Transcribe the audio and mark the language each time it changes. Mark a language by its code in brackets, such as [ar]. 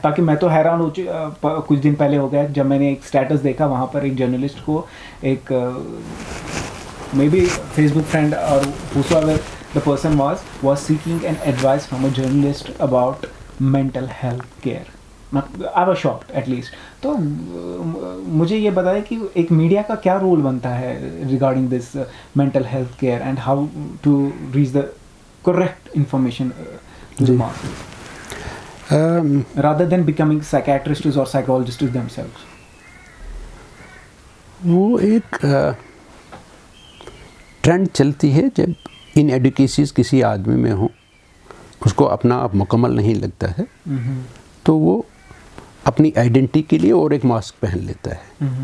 [ur] تاکہ میں تو حیران ہو کچھ دن پہلے ہو گیا جب میں نے ایک اسٹیٹس دیکھا, وہاں پر ایک جرنلسٹ کو ایک may be face book friend اور [en] whosoever the person was seeking an advice from a journalist about mental health care. I was shocked at least. [ur] تو مجھے یہ بتائیں کہ ایک میڈیا کا کیا رول بنتا ہے [en] regarding this mental health care and how to reach the correct information to the masses rather than becoming psychiatrists or psychologists themselves. [ur] وہ ایک ٹرینڈ چلتی ہے جب ان ایڈوکیسیز کسی آدمی میں ہوں, اس کو اپنا آپ مکمل نہیں لگتا ہے, تو وہ اپنی آئیڈینٹی کے لیے اور ایک ماسک پہن لیتا ہے.